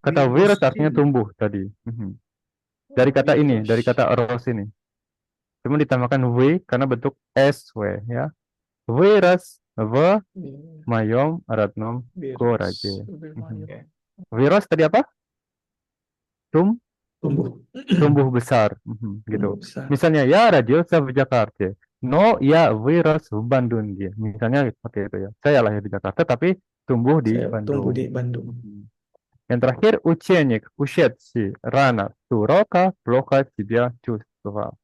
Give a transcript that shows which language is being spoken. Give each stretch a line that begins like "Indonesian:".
Indonesian: Kata вырос artinya tumbuh tadi. Dari kata ini, dari kata ros ini. Cuma ditambahkan w karena bentuk sw ya.
Russian: Вырос в моем родном городе.
Indonesian: Вырос tadi apa? Tumbuh besar. Gitu. Misalnya ya
Russian: родился в Jakarta. No, ya вырос в Bandung.
Indonesian: Misalnya seperti itu ya. Saya lahir di Jakarta tapi tumbuh di Bandung. Yang terakhir,
Russian: ученик, ушедший рано с урока, плохо себя чувствовал.